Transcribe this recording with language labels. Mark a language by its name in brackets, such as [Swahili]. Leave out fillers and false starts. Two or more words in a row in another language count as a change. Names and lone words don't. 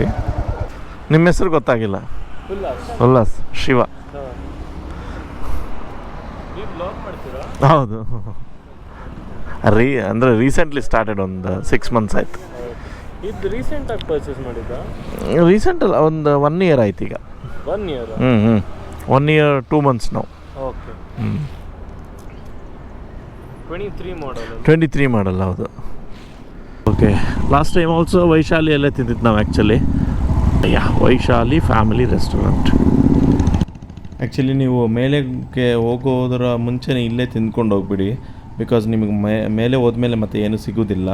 [Kannada] ನಿಮ್ಮ ಹೆಸರು ಗೊತ್ತಾಗಿಲ್ಲ? ಉಲ್ಲಾಸ್ ಶಿವ. ಹೌದು, ಅಂದರೆ [English] recently started, [Kannada] ಒಂದು 6 months ಆಯಿತು. ಇದು ರೀಸೆಂಟಾಗಿ ಪರ್ಚೇಸ್ ಮಾಡಿದ್ದ? ರೀಸೆಂಟ್ ಅಲ್ಲ, ಒಂದು 1 year ಆಯ್ತು ಈಗ. 1 year? 1 year 2 months ನಾವು. ಓಕೆ. 23 ಮಾಡಲ್? 23 ಮಾಡಲ್, ಹೌದು. ಓಕೆ, [English] last time also [Kannada] ವೈಶಾಲಿಯಲ್ಲೇ ತಿಂದಿದ್ದು ನಾವು ಆ್ಯಕ್ಚುಲಿ. ವೈಶಾಲಿ ಫ್ಯಾಮಿಲಿ ರೆಸ್ಟೋರೆಂಟ್. ಆ್ಯಕ್ಚುಲಿ ನೀವು ಮೇಲೆಗೆ ಹೋಗೋದರ ಮುಂಚೆನೇ ಇಲ್ಲೇ ತಿಂದ್ಕೊಂಡು ಹೋಗ್ಬಿಡಿ, ಬಿಕಾಸ್ ನಿಮಗೆ ಮೇಲೆ ಹೋದ್ಮೇಲೆ ಮತ್ತೆ ಏನೂ ಸಿಗೋದಿಲ್ಲ.